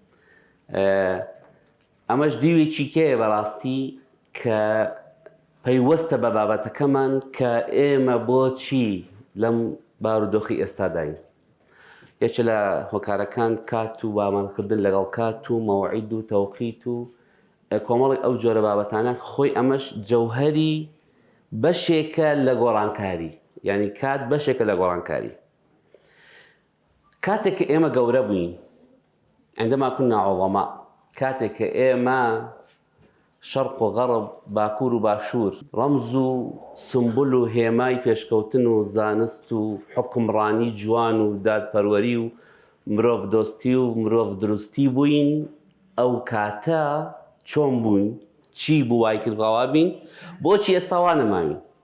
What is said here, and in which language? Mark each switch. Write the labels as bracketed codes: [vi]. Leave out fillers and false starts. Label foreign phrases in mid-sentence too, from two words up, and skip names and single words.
[ckb] ئەمەش دیوێکی کێیە بەڕاستی کە پەیوەستە بە بابەتەکەمان کە ئێمە بۆچی لەم بارودۆخی ئێستاداین یەکێ لە هۆکارەکان کات و بامانکردن لەگەڵ کات و مەوعید و تەوقیت و کۆمەڵی ئەو جۆرە بابەتانە خۆی ئەمەش جەوهەری بەشێکە لە گۆڕانکاری یعنی کات بەشێکە لە گۆڕانکاری کاتێک کە ئێمە گەورە بووین [ar] عندما كنا عظماء [ckb] کاتێک کە ئێمە شەرق و غەرب باکوور و باشوور ڕەمز و سمبول و هێمای پێشکەوتن و زانست و حکمڕانی جوان و دادپەروەری و مرۆڤ دۆستی و مرۆڤ دروستی بووین ئەو کاتە چۆن بووین چی بوو وای کردەوە بین بۆچی ئێستا وا نەماوین